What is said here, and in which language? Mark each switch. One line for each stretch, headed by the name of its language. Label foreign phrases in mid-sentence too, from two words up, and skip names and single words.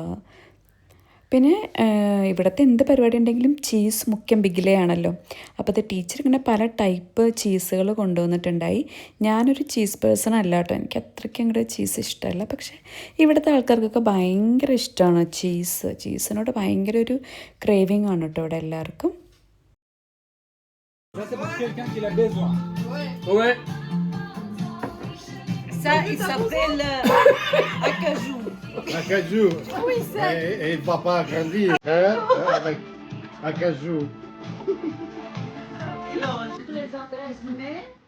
Malayalam: പിന്നെ ഇവിടുത്തെ എന്ത് പരിപാടി ഉണ്ടെങ്കിലും ചീസ് മുഖ്യം ബിഗിലയാണല്ലോ. അപ്പോൾ അത് ടീച്ചർ ഇങ്ങനെ പല
English: type cheeses
Malayalam: കൊണ്ടുവന്നിട്ടുണ്ടായി. ഞാനൊരു
English: cheese person
Malayalam: അല്ല കേട്ടോ. എനിക്ക് അത്രയ്ക്ക് അങ്ങോട്ട് ചീസ് ഇഷ്ടമല്ല. പക്ഷേ ഇവിടുത്തെ ആൾക്കാർക്കൊക്കെ ഭയങ്കര ഇഷ്ടമാണ് ചീസിനോട് ഭയങ്കര ഒരു ക്രേവിങ് ആണ് കേട്ടോ ഇവിടെ എല്ലാവർക്കും.
French: Ça, c'est pour quelqu'un qui a besoin. Ouais. Ça, il s'appelle acajou. Acajou. Oui, ça. Et le papa a grandi avec acajou. les adresses mail.